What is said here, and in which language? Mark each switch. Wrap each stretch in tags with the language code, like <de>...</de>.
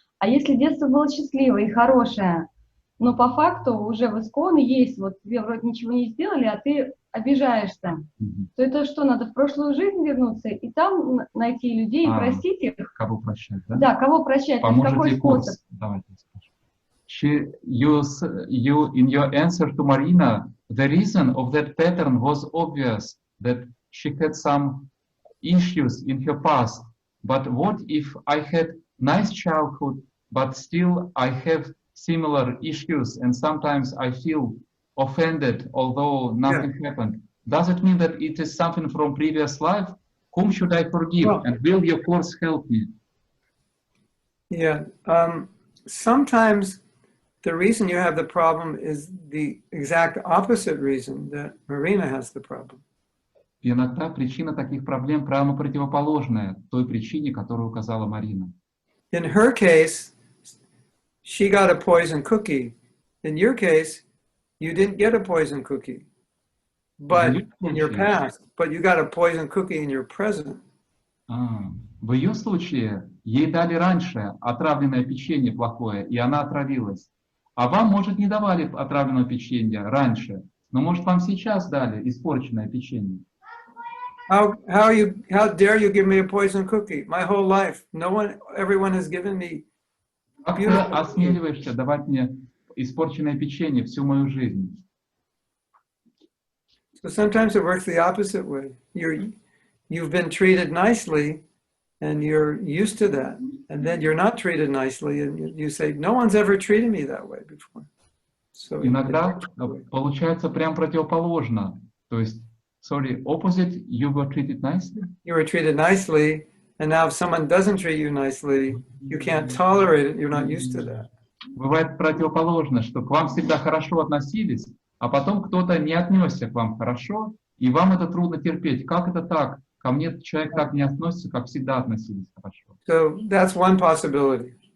<ru>А если детство было счастливое и хорошее, но по факту уже в исконе есть, вот тебе вроде ничего не сделали, а ты обижаешься, то это что, надо в прошлую жизнь вернуться и там найти людей и простить их? Кого прощать, да? Да, кого прощать, то есть какой способ? Давайте скажем.</ru> <en>In your answer to Marina, the reason of that pattern was obvious, that she had some issues in her past. But what if I had nice childhood, but still I have similar issues, and sometimes I feel offended, although nothing happened? Does it mean that it is something from previous life? Whom should I forgive? And will your course help me? Yeah, sometimes the reason you have the problem is the exact opposite reason that Marina has the problem.</en> <ru>И иногда причина таких проблем прямо противоположная той причине, которую указала Марина.</ru> <en>In her case, she got a poison cookie. In your case, you didn't get a poison cookie, but in your past, but you got a poison cookie in your present.</en> <ru>В ее случае ей дали раньше отравленное печенье плохое, и она отравилась. А вам, может, не давали отравленного печенья раньше, но, может, вам сейчас дали испорченное печенье.</ru> <en>How dare you give me a poison cookie? My whole life, everyone has given me.</en> <ru>Как ты осмеливаешься давать мне испорченное печенье всю мою жизнь?</ru> <en>So sometimes it works the opposite way. You've been treated nicely, and you're used to that, and then you're not treated nicely, and you say, "No one's ever treated me that way before." So</en> <ru>иногда получается прям противоположно. То есть,</ru> <en>opposite, you were treated nicely. You were treated nicely, and now if someone doesn't treat you nicely, you can't tolerate it. You're not used to that.</en> <ru>Бывает противоположно, что к вам всегда хорошо относились, а потом кто-то не отнесся к вам хорошо, и вам это трудно терпеть. Как это так? Ко мне человек так не относится, как всегда относились хорошо.</ru> <en>So that's one possibility.</en>